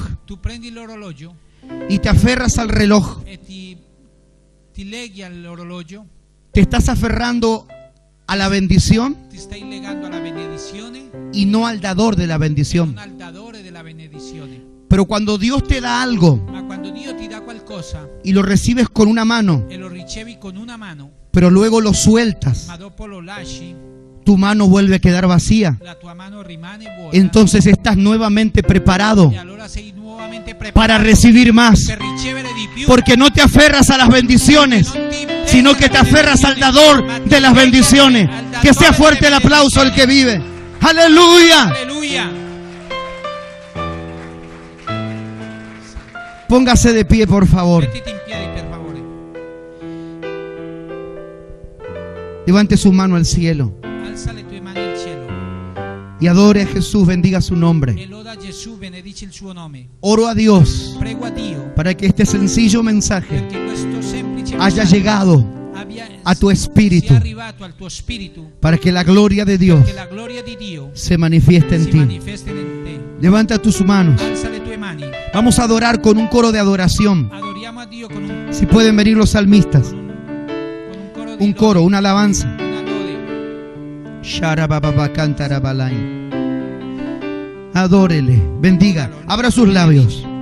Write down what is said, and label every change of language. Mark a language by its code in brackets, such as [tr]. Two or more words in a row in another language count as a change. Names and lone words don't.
[it] tu prendi l'orologio [es] y te aferras al reloj. [it] e ti leghi all'orologio, [es] Te estás aferrando a la bendición [it] ti stai legando alla benedizione [es] y no al dador de la [it] e non [es] bendición. [it] al dadore della benedizione. [es] Pero cuando Dios te da algo [it] Ma quando Dio ti dà qualcosa [es] y lo recibes con una mano, [it] e lo ricevi con una mano, [es] pero luego lo sueltas, [it] ma dopo lo lasci, [es] tu mano vuelve a quedar vacía. [it] la tua mano rimane vuota. [es] Entonces estás nuevamente preparado [it] E allora sei nuovamente [es] para [it] preparato [es] recibir más, [it] per ricevere di più. [es] porque no te aferras a las bendiciones, [it] Non ti [es] sino que te aferras al dador de las bendiciones. Que sea fuerte el aplauso al que vive. Aleluya. [it] Alleluia. [es] Póngase de pie, por favor. [it] Mettiti in piedi, per favore. [es] Levante su mano al cielo [it] Alza le tue mani al cielo [es] y adore a Jesús, bendiga su [it] e [es] nombre. [it] loda Gesù, benedici il suo nome. [es] Oro a Dios [it] Prego a Dio [es] para que este sencillo mensaje [it] perché questo semplice [es] haya [it] messaggio [es] llegado a tu espíritu, [it] sia arrivato al tuo spirito, [es] para que la gloria de Dios [it] che la gloria di Dio [es] se manifieste en [it] si [es] ti. [it] manifesti in te. [es] Levanta tus manos. [it] Alza le tue mani. [es] Vamos a adorar con un coro de adoración. [it] Adoriamo a Dio con un [es] Si pueden venir los salmistas. [it] coro di [es] Un coro, una alabanza. [it] una lode. Sharababa cantarabalai. [es] Adórele, bendiga, abra sus labios.